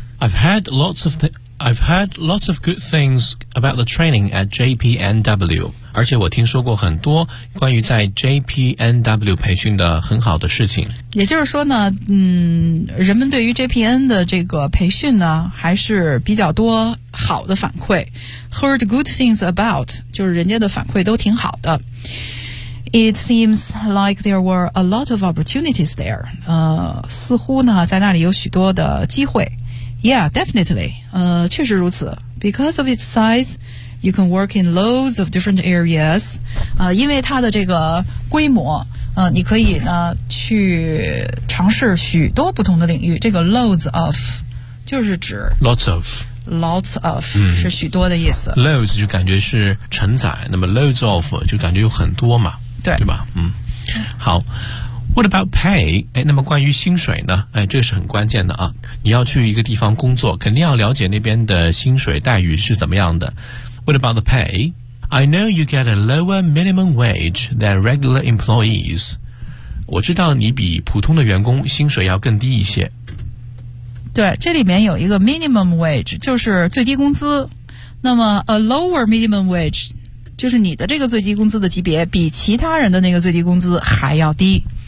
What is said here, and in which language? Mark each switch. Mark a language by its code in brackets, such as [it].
[en] I've had lots of good things about the training at JPNW， [zh] 而且我听说过很多关于在 JPNW 培训的很好的事情。也就是说呢，人们对于 JPN 的这个培训呢还是比较多好的反馈。 [en] Heard good things about [zh] 就是人家的反馈都挺好的。 [en] It seems like there were a lot of opportunities there. [zh] 似乎呢在那里有许多的机会。 [en] Yeah, definitely. [zh] 确实如此。 [en] Because of its size, you can work in loads of different areas. [zh] 因为它的这个规模，你可以呢去尝试许多不同的领域。这个 loads of 就是指 [en] Lots of、 [zh] 是许多的意思。 Loads 就感觉是承载，那么 loads of 就感觉有很多嘛，对吧？好。 [en] What about pay? [zh] 哎，那么关于薪水呢？哎，这是很关键的啊。你要去一个地方工作，肯定要了解那边的薪水待遇是怎么样的。 [en] What about the pay? I know you get a lower minimum wage than regular employees. [zh] 我知道你比普通的员工薪水要更低一些。对，这里面有一个 minimum wage， 就是最低工资。那么 [en] a lower minimum wage [zh] 就是你的这个最低工资的级别比其他人的那个最低工资还要低。